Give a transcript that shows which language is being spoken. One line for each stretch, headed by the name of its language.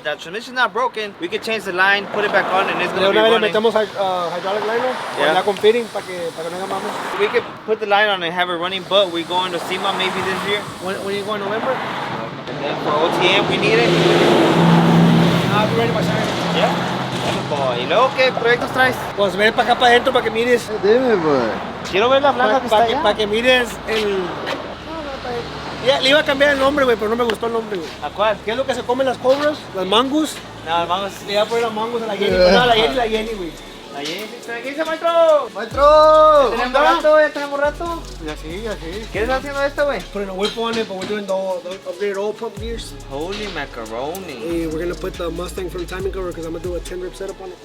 English: That transmission's not broken. We can change the line, put it back on, and it's gonna be running.
Spanish: Le metemos hydraulic liner, ya con fitting, para que no haga mames.
English: We could put the line on and have it running, but we're going to SEMA maybe this year. When you go in November? And then for OTM, we need it. I'll be ready by Saturday. Yeah.
Spanish: ¿Y luego qué proyectos traes? Pues ven para acá para adentro para que mires. Dime, pues. Quiero ver la blanca que está allá. Para que mires el... Ya, le iba a cambiar el nombre, güey, pero no me gustó el nombre, güey. ¿A cuál? ¿Qué es lo que se comen las cobras? Las mangus. No, vamos. Le iba a poner las mangus a la Jenny. No, la Jenny, güey. La Jenny, ¿qué dice, maestro? ¡Maestro! ¿Tenemos rato? ¿Ya tenemos rato? Ya sí. ¿Qué estás haciendo esto, güey?
English: Putting a whip on it, but we're doing the upgraded oil pump gears. Holy macaroni. Hey, we're gonna put the Mustang from timing cover because I'm gonna do a 10 rip setup on it.